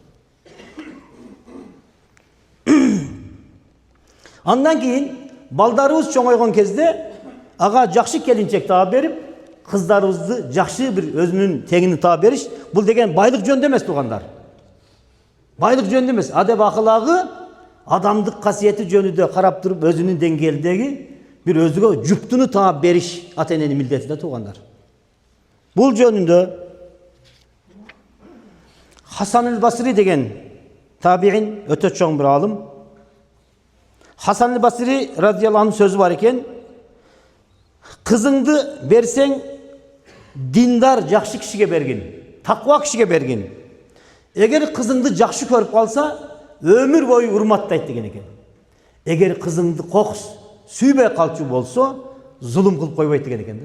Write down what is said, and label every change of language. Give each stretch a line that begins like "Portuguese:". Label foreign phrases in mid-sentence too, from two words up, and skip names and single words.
Kyrgyz: Андан кийин балдарыбыз чоңойгон кезде ага жакшы келинчек таап берип, кыздарыбызды жакшы бир өзүнүн теңини таап бериш, бул деген байлык жөнүндө эмес туугандар. Байлык жөнүндө эмес, адеп акылагы, адамдык касиети жөнүндө карап туруп өзүнүн деңгээлдеги бир өзүгө жуптуну таап бериш ата-эненин милдети да туугандар. Бул жөнүндө Hasan el-Basri деген табиин өтө чоң бир алым. Hasan el-Basri
Arabic: رضي الله عنه
Kyrgyz: сөзү бар экен. Кызыңды берсең диндар жакшы кишиге бергин, таква кишиге бергин. Эгер кызыңды жакшы көрүп калса, өмүр бою урматтайт деген экен. Эгер кызыңды кокус сүйбөй калчу болсо, зулум кылып койбойт деген экен да.